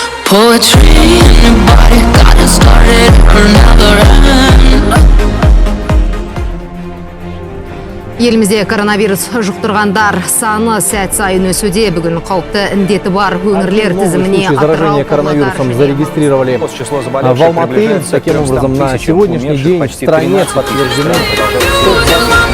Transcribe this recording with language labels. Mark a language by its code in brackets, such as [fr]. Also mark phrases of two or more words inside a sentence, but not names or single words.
[en] Poetry in your body, got it started, will never end. [kk] Елімізде коронавирус жұқтырғандар саны сәт сайын өсуде. Бүгін қауіпті індеті бар өңірлер тізіміне [ru] заражения коронавирусом зарегистрировали в Алматы. Таким образом, на сегодняшний день в стране подтверждены